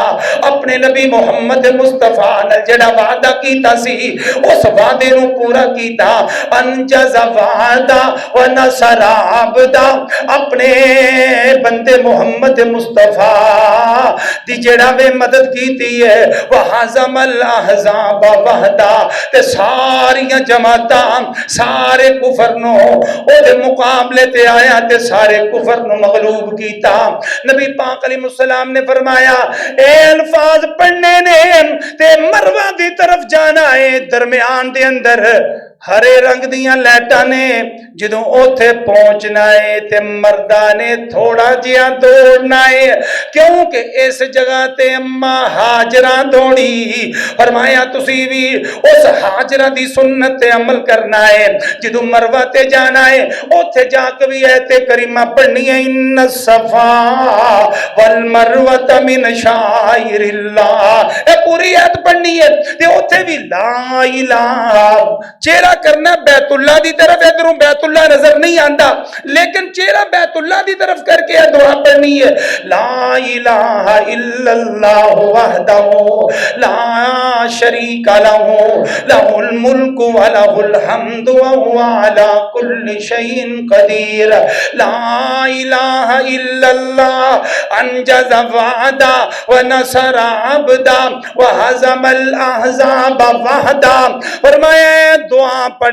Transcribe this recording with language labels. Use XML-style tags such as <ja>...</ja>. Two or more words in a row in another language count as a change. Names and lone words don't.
<pa>اپنے نبی محمد مصطفیٰ نال جڑا وعدہ کیتا سی اس وعدے نو پورا کیتا،</pa> <ar>انجز وعدہ ونصر عبدہ،</ar> <pa>اپنے بندے محمد مصطفیٰ دی جڑا وے مدد کیتی ہے،</pa> <ar>وحزم الاحزاب وحدہ،</ar> <pa>تے ساریاں جماعتاں سارے کفر نو او دے مقابلے تے آیا تے سارے کفر نو مغلوب کیتا۔ نبی پاک علیہ السلام نے فرمایا اے الفاظ پڑھنے نے تے مروہ دی طرف جانا ہے، درمیان دے اندر ہرے رنگ دیاں لیٹاں نے جدوں اوتھے پہنچنا ہے تے مرداں نے تھوڑا جہا دوڑنا ہے، کیونکہ اس جگہ تے اما ہاجرہ دوڑی، فرمایا تسی بھی اس ہاجرہ دی سنت تے عمل کرنا ہے، جدوں مروہ تے جانا ہے اوتھے جا کے بھی ایت کریمہ پڑھنی ہے،</pa> <ar>ان الصفا والمروہ من شعائر اللہ،</ar> <pa>اے پوری ایت پڑھنی ہے تے اوتھے بھی</pa> <ar>لا الہ،</ar> <pa>چہرہ کرنا بیت اللہ دی طرف، ادھروں بیت اللہ نظر نہیں آندا لیکن چہرہ بیت اللہ دی طرف کر کے دعا پڑھنی ہے،</pa> <ar>لا الہ الا اللہ وحدہ لا شریک لہ لہ الملک ولہ الحمد وہو علی کل شیء قدیر، لا الہ الا اللہ انجز وعدہ ونصر عبدہ وہزم الاحزاب وحدہ،</ar> <pa>فرمایا دعا پڑھ</pa>